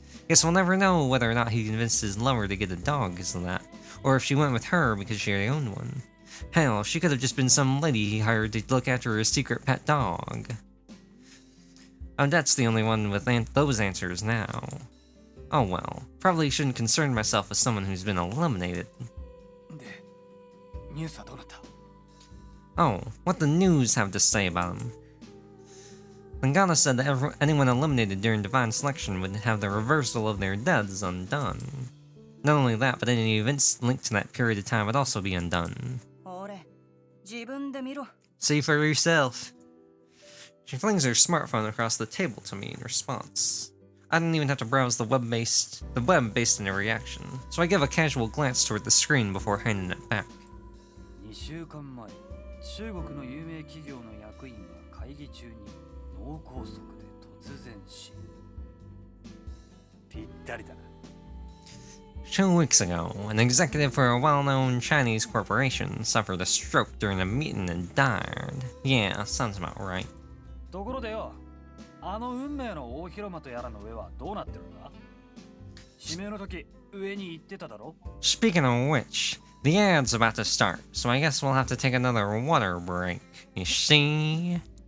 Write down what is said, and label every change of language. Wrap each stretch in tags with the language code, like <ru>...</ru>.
<en>Guess we'll never know whether or not he convinced his lover to get a dog because of that, or if she went with her because she already owned one. Hell, she could have just been some lady he hired to look after his secret pet dog. Oh, that's the only one with those answers now. Oh well, probably shouldn't concern myself with someone who's been eliminated.</en> <ja>で、ニュースはどうなった？</ja> <en>Oh, what the news have to say about him? Lingana said that anyone eliminated during divine selection would have the reversal of their deaths undone. Not only that, but any events linked to that period of time would also be undone.</en> <ja>俺、自分で見ろ。</ja> <en>See for yourself. She flings her smartphone across the table to me in response. I didn't even have to browse the web based on a reaction, so I give a casual glance toward the screen before handing it back.</en> <ja>2週間前、中国の有名企業の役員が会議中に脳梗塞で突然死。ぴったりだな。</ja> <en>2 weeks ago, an executive for a well-known Chinese corporation suffered a stroke during a meeting and died. Yeah, sounds about right.</en> <ja>ところでよ、あの運命の大広間とやらの上はどうなってるんだ？指名の時、上に行ってただろ？</ja> <en>Speaking of which, the ad's about to start, so I guess we'll have to take another water break. You see?</en>